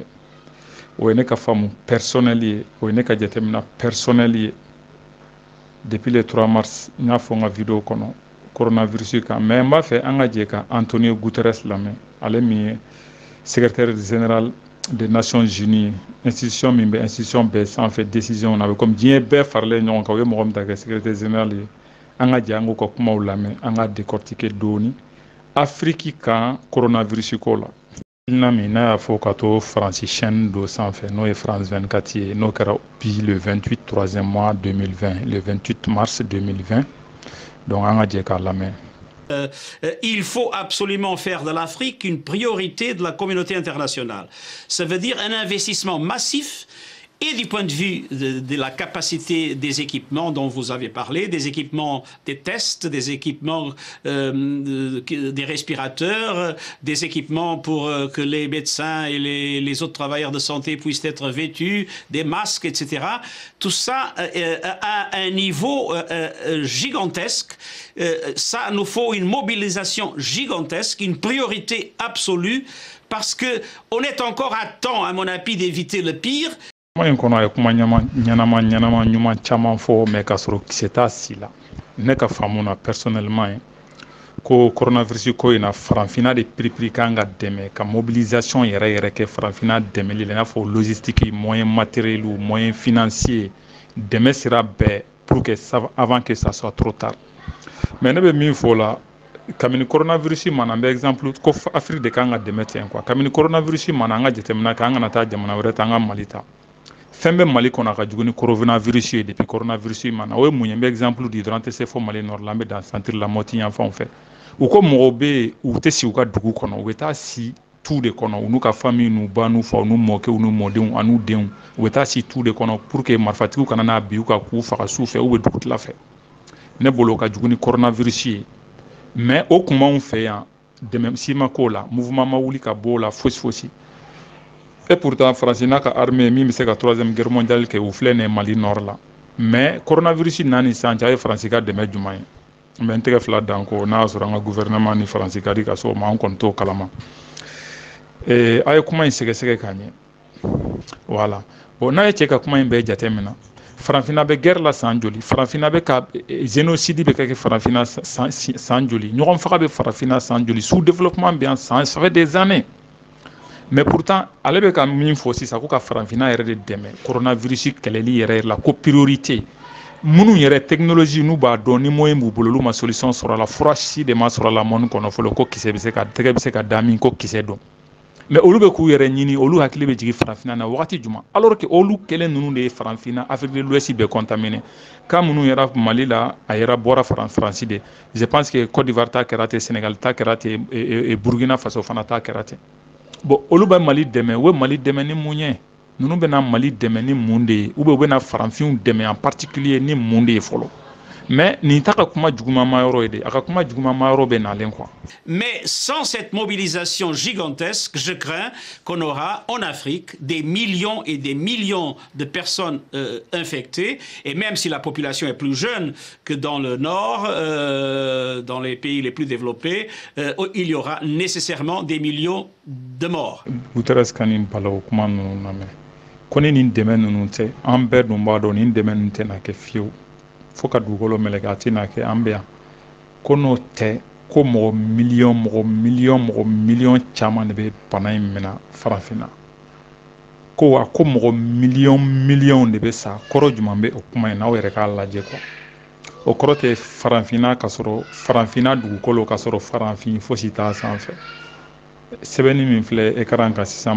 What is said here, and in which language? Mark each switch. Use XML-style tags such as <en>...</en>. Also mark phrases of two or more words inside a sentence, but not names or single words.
<bm>O ye ne ka faamu personnel ye, o ye ne ka jateminɛ personnel ye</bm> <fr>depuis le 3 mars</fr> <bm>n y'a fɔ n ka video kɔnɔ coronavirus kan, mais n b'a fɛ an ka jɛ ka Antonio Guterres lamɛn, ale min ye</bm> <fr>secrétaire général des Nations Unies,</fr> <bm>institution min bɛ institution bɛɛ sanfɛ décision na, a bɛ comme diɲɛ bɛɛ faralen ɲɔgɔn kan, o ye mɔgɔ min ta kɛ</bm> <fr>secrétaire général</fr> <bm>ye. An ka jɛ an k'u ka kumaw lamɛn, an ka décortiquer dɔɔni Afrique kan coronavirus ko la. Na min n'a y'a fɔ ka to France chaîne dɔ sanfɛ n'o ye France 24 ye, n'o kɛra bi</bm> <fr>le 28 3e mois 2020, le 28 mars 2020.</fr> <bm>Donc an ka jɛ k'a lamɛn.</bm> <fr>Il faut absolument faire de l'Afrique une priorité de la communauté internationale. Ça veut dire un investissement massif et du point de vue de la capacité des équipements dont vous avez parlé, des équipements des tests, des équipements des respirateurs, des équipements pour que les médecins et les autres travailleurs de santé puissent être vêtus, des masques, etc. Tout ça à un niveau gigantesque. Ça nous faut une mobilisation gigantesque, une priorité absolue, parce qu'on est encore à temps, à mon avis, d'éviter le pire.</fr> <bm>Kuma in kɔnɔ a ye kuma ɲɛnama ɲuman caman fɔ mais k'a sɔrɔ kisɛ t'a si la. Ne ka faamu na personnellement ye ko coronavirus ko in na faranfinna de piripiri kan ka dɛmɛ ka mobilisation yɛrɛ kɛ faranfinna dɛmɛli la i n'a fɔ</bm> <fr>logistique, moyen matériel, moyen financier,</fr> <bm>dɛmɛ sira bɛɛ</bm> <fr>pour que avant que ça soit trop tard.</fr> <bm>Mais ne bɛ min fɔ la kabini coronavirus mana an bɛ exemple ko Afrique de kan ka dɛmɛ ten quoi. Kabini coronavirus mana an ka jateminɛ kɛ an kana taa jamana wɛrɛ ta an ka Mali ta. Fɛn bɛ Mali kɔnɔ ka jugu ni coronavirus ye depuis coronavirus mana o ye mun ye n bɛ exemple di dɔrɔn tɛ se fɔ Mali nord la an bɛ dan centre la Moti yan fanw fɛ. U ko mɔgɔw bɛ yen u tɛ si u ka dugu kɔnɔ u bɛ taa si tu de kɔnɔ u n'u ka famille n'u ba n'u faw n'u mɔkɛw n'u mɔdenw an'u denw u bɛ taa si tu de kɔnɔ</bm> <fr>pour que</fr> <bm>marifatigiw kana n'a bin u kan k'u faga su fɛ</bm> <fr>ou bien</fr> <bm>dugutila fɛ. Ne bolo o ka jugu ni coronavirus ye mais o kuma anw fɛ yan dɛmɛ si ma k'o la mouvement ma wuli ka bɔ o la fosi.</bm> <fr>Et pourtant</fr> <bm>France n'a ka armée min bɛ se ka</bm> <fr>3e guerre mondiale</fr> <bm>kɛ u filɛ nin ye Mali nord la mais coronavirus nani sisan cɛ a ye France ka dɛmɛ jumɛn ye n bɛ n tɛgɛ fila dan ko n'a y'a sɔrɔ an ka gouvernement ni France ka di ka so ma an kɔni t'o kalama. A ye kuma in sɛgɛsɛgɛ k'a ɲɛ</bm> <fr>voilà bon</fr> <bm>n'a ye cɛ ka kuma in bɛɛ jate minɛ farafinna bɛ guerre la san joli farafinna bɛ ka génocide bɛ kɛ farafinna san joli ɲɔgɔn faga bɛ farafinna san joli</bm> <fr>sous développement</fr> <bm>bɛ yan</bm> <fr>ça fait des années. Mais pourtant</fr> <bm>ale bɛ ka min fɔ sisan ko ka farafinna yɛrɛ de dɛmɛ coronavirus kɛlɛli yɛrɛ la ko priorité minnu yɛrɛ technologie n'u b'a dɔn ni moyen b'u bolo olu ma solution sɔrɔ a la fura si de ma sɔrɔ a la mɔni kɔnɔ fɔlɔ ko kisɛ bɛ se ka tɛgɛ bɛ se ka da min ko kisɛ dɔn mais olu bɛ k'u yɛrɛ ɲini olu hakili bɛ jigin farafinna na wagati jumɛn</bm> <fr>alors que</fr> <bm>olu kelen ninnu de ye farafinna Afrique de l'Ouest bɛɛ contaminé ka minnu yɛrɛ Mali la a yɛrɛ bɔra France de</bm> <fr>je pense que</fr> <bm>Côte d'Ivoire ta kɛra ten Sénégal ta kɛra ten Burkina Faso fana ta kɛra ten. Bon olu bɛ Mali dɛmɛ u bɛ Mali dɛmɛ ni mun ye ninnu bɛna Mali dɛmɛ ni mun de ye</bm> <fr>ou bien</fr> <bm>u bɛna faranfinw dɛmɛ</bm> <fr>en particulier</fr> <bm>ni mun de ye fɔlɔ Mais</bm> <fr>sans cette mobilisation gigantesque, je crains qu'on aura en Afrique des millions et des millions de personnes infectées. Et même si la population est plus jeune que dans le Nord, dans les pays les plus développés, il y aura nécessairement des millions de morts.</fr> <bm>Fo ka dugukolo meleke a tɛna kɛ an bɛ yan ko n'o tɛ ko mɔgɔ miliyɔn caman de bɛ bana in minɛ farafinna ko wa ko mɔgɔ miliyɔn de bɛ sa kɔrɔ jumɛn bɛ o kuma in n'aw yɛrɛ k'a lajɛ quoi o kɔrɔ tɛ farafinna ka sɔrɔ farafinna dugukolo ka sɔrɔ farafin fosi t'a sanfɛ sɛbɛnni min filɛ écran kan sisan</bm>